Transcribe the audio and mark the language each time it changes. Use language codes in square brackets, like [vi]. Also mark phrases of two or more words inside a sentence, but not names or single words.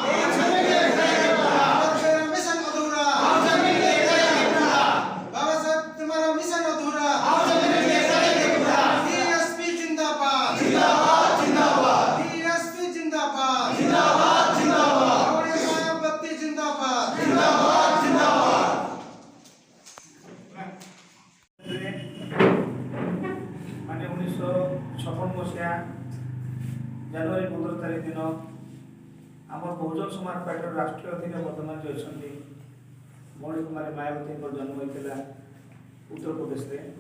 [hi] बाबा तेरा मिशन अधूरा बाबा साहब तुम्हारा मिशन अधूरा बीएसपी जिंदाबाद जिंदाबाद जिंदाबाद बीएसपी जिंदाबाद जिंदाबाद जिंदाबाद गौड़े मायावती जिंदाबाद जिंदाबाद जिंदाबाद [or] ମାନେ 1956 ମସିହା ଜାନୁଆରୀ 15 ତାରିଖ ଦିନ ଆମର ବହୁଜନ ସମାଜ ପାର୍ଟିର ରାଷ୍ଟ୍ରୀୟ ଅଧ୍ୟକ୍ଷ ବର୍ତ୍ତମାନ ଯେ ଅଛନ୍ତି ମୌଳିକ କୁମାରୀ ମାୟାବତୀଙ୍କର ଜନ୍ମ ହୋଇଥିଲା ଉତ୍ତରପ୍ରଦେଶରେ।